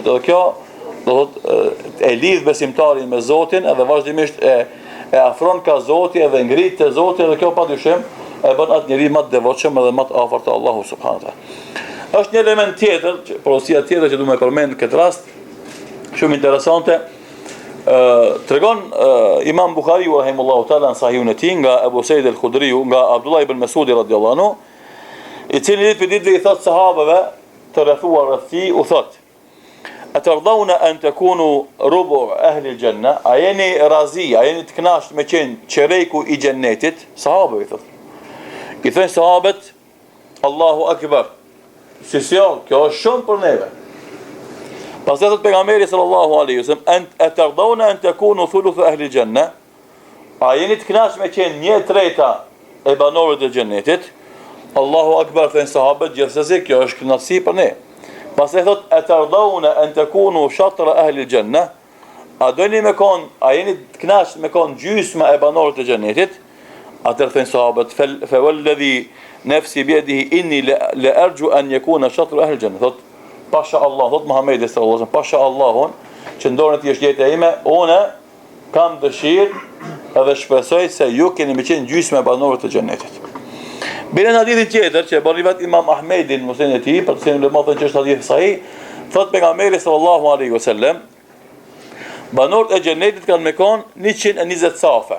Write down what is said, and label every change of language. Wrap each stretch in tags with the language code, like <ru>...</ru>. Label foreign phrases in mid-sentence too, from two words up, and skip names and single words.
<sq>Edhe kjo do thotë e lidh besimtarin me Zotin, edhe vazhdimisht e afron ka Zoti edhe ngrit te Zoti, edhe kjo padyshim e bën atë njeri më të devotshëm edhe më të afërt te Allahu</sq> <ar>سبحانه وتعالى.</ar> <sq>Është një element tjetër, porosia tjetër që duhet të përmend në këtë rast, shumë interesante. Tregon Imam Buhariu</sq> <ar>رحمه الله تعالى</ar> <sq>në sahihun e tij nga Abu Said al-Khudriu, nga Abdullah ibn Mas'ud</sq> <ar>رضي الله عنه,</ar> <sq>i cili ditë i thot sahabeve të rrethuar rreth tij, u thot:</sq> <ar>"أترضون أن تكونوا ربع أهل الجنة?"</ar> <sq>A jeni razi, a jeni të kënaqur me qenë çereku i xhennetit? Sahabëve i thot. I thënë sahabët:</sq> <ar>"الله أكبر."</ar> <sq>Si kjo është shumë për neve. Pas thot pejgamberi</sq> <ar>صلى الله عليه وسلم, "أترضون أن تكونوا ثلث أهل الجنة?"</ar> <sq>A jeni të kënaqur me qenë 1/3 e banorëve të xhennetit?</sq> <ar>الله أكبر,</ar> <sq>thënë sahabët, gjithsesi kjo është kënaqësi për ne. Pastaj thot:</sq> <ar>"أترضون أن تكونوا شطر أهل الجنة?"</ar> <sq>A doni me kon, a jeni të kënaqur me kon gjysma e banorëve të xhennetit? Atëherë thënë sahabët:</sq> <ar>"فوالذي نفسي بيده إني لأرجو أن يكونوا شطر أهل الجنة."</ar> <sq>Thot: "Pasha Allah, thot Muhamedi</sq> <ar>صلى الله عليه وسلم,</ar> <sq>pasha Allahun që në dorën e tij është jeta ime, unë kam dëshirë edhe shpresoj se ju keni më qenë gjysmë e banorëve të xhennetit." Bile në hadithin tjetër që bën rivat Imam Ahmedin në musnedin e tij, për të cilin do të thonë që është hadith sahih, thot pejgamberi</sq> <ar>صلى الله عليه وسلم,</ar> <sq>banorët e xhennetit kanë me kon 120 safe.</sq>